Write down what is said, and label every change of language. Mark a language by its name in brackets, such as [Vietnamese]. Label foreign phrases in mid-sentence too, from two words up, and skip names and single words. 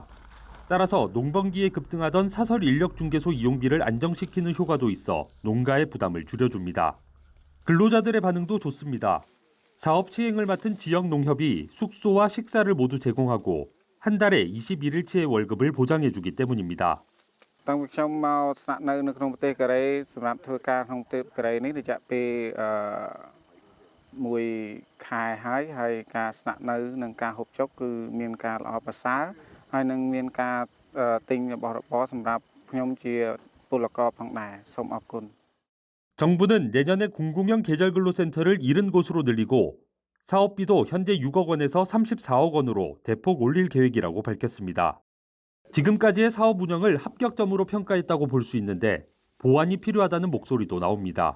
[Korean] 따라서 농번기에 급등하던 사설 인력중개소 이용비를 안정시키는 효과도 있어 농가의 부담을 줄여줍니다. 근로자들의 반응도 좋습니다. 사업 시행을 맡은 지역 농협이 숙소와 식사를 모두 제공하고 한 달에 21일치의 월급을 보장해주기 때문입니다. [Khmer] តាំងពីខ្ញុំមកស្នាក់នៅនៅក្នុងប្រទេសកូរ៉េសម្រាប់ធ្វើការក្នុងប្រទេសកូរ៉េនេះរយៈពេល1ខែហើយការស្នាក់នៅនិងការហូបចុកគឺមានការល្អប្រសើរហើយនឹងមានការទិញរបស់របរសម្រាប់ខ្ញុំជាពលករផងដែរសូមអរគុណ [Korean] 정부는 내년에 공공형 계절근로센터를 70곳으로 늘리고 사업비도 현재 6억 원에서 34억 원으로 대폭 올릴 계획이라고 밝혔습니다. 지금까지의 사업 운영을 합격점으로 평가했다고 볼 수 있는데 보완이 필요하다는 목소리도 나옵니다.